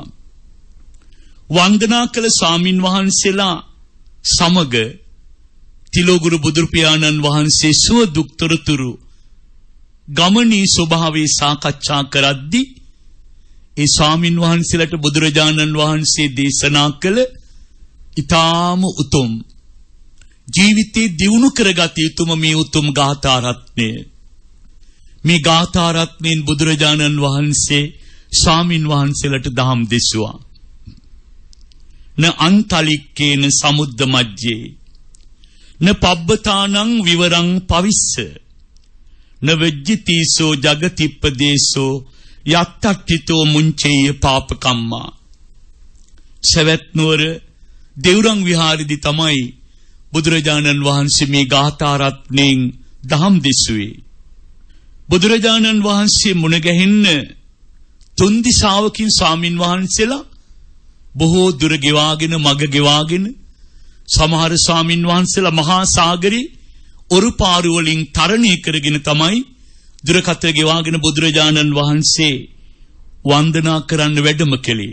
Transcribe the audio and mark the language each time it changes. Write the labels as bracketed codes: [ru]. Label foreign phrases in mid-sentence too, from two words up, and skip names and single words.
[si] වන්දනා කළ ස්වාමින් වහන්සේලා සමග තිලෝගුරු බුදු පියාණන් වහන්සේ සුව දුක්තරතුරු ගමනී ස්වභාවයේ සාකච්ඡා කරද්දී ඒ ස්වාමින් වහන්සේලාට බුදුරජාණන් වහන්සේ දේශනා කළ ඊ타ම උතුම් ජීවිතේ දියුණු කරගත යුතුම මේ උතුම් ගාථා රත්නය. මේ ගාථා රත්නෙන් බුදුරජාණන් වහන්සේ ස්වාමින් වහන්සේලාට දහම් දෙසුවා. [pi] න අන්තලික්කේන සමුද්ද මජ්ජේ න පබ්බතානං විවරං පවිස්ස න වෙජ්ජිතීසෝ ජගතිප්පදේසෝ යත්තට්ඨිතෝ මුංචේය පාපකම්මා. [si] සවැත් නුවර දෙවුරන් විහාරෙදී තමයි බුදුරජාණන් වහන්සේ මේ ගාථා රත්නෙන් දහම් දෙසුවේ. බුදුරජාණන් වහන්සේ මුණ ගැහෙන්න තුන් දිසාවකින් ස්වාමින් වහන්සේලා බොහෝ දුර ගෙවාගෙන මග ගෙවාගෙන සමහර ස්වාමින් වහන්සේලා මහා සාගරේ ඔරු පාරු වලින් තරණය කරගෙන තමයි දුරකථන ගෙවාගෙන බුදුරජාණන් වහන්සේ වන්දනා කරන්න වැඩම කළේ.